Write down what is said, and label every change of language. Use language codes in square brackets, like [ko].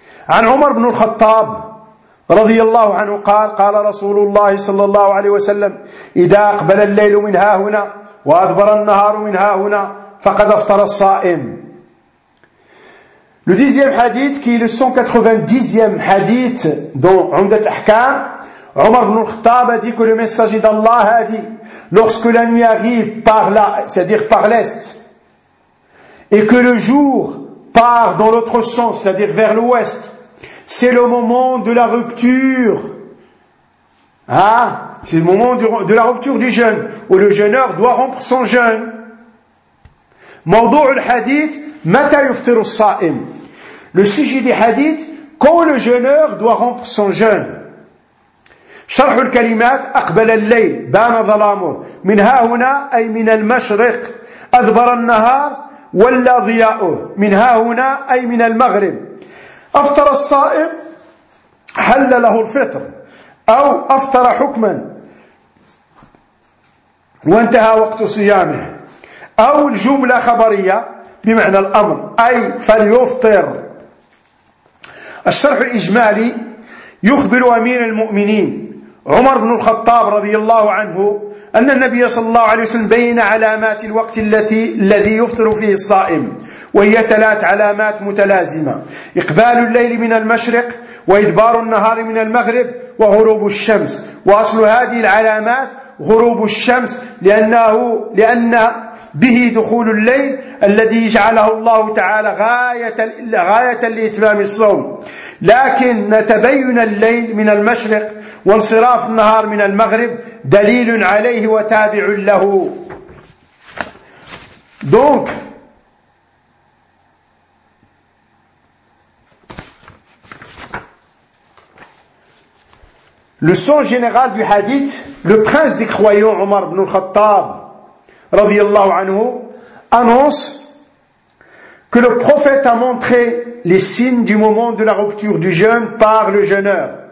[ar] عن عمر بن الخطاب رضي الله عنه قال قال رسول الله صلى الله عليه وسلم إذا أقبل الليل من ها هنا وأدبر النهار من ها هنا فقد أفطر الصائم. [fr] Le dixième hadith, qui est le 190e hadith dans Umdat al-Ahkam, Omar ibn al-Khattab a dit que le messager d'Allah a dit, lorsque la nuit arrive par là, c'est-à-dire par l'est, et que le jour part dans l'autre sens, c'est-à-dire vers l'ouest, c'est le moment de la rupture. Hein? C'est le moment de la rupture du jeûne, où le jeûneur doit rompre son jeûne. [ar] Mawdou' al-hadith, mata yuftiru as-sa'im. [fr] Le sujet du hadith, quand le jeûneur doit rompre son jeûne. [ar] Sharh al-kalimat, aqbala al-layl, bana dhalamu, min ha-huna, ay min al-mashriq, adbara al-nahar, ولا ضياؤه من ها هنا أي من المغرب. أفطر الصائم حل له الفطر أو أفطر حكما وانتهى وقت صيامه أو الجملة خبرية بمعنى الأمر أي فليفطر. الشرح الإجمالي يخبر أمير المؤمنين عمر بن الخطاب رضي الله عنه أن النبي صلى الله عليه وسلم بين علامات الوقت الذي يفطر فيه الصائم، وهي ثلاث علامات متلازمة: إقبال الليل من المشرق، وإدبار النهار من المغرب، وغروب الشمس. وأصل هذه العلامات غروب الشمس، لأن به دخول الليل الذي جعله الله تعالى غاية لإتمام الصوم. لكن تبين الليل من المشرق وانصراف النهار من المغرب دليل عليه وتابع له. دونك [fr] le sens général du hadith, le prince des croyants Omar ibn al-Khattab [ar] رضي الله عنه [fr] annonce que le prophète a montré les signes du moment de la rupture du jeûne par le jeûneur.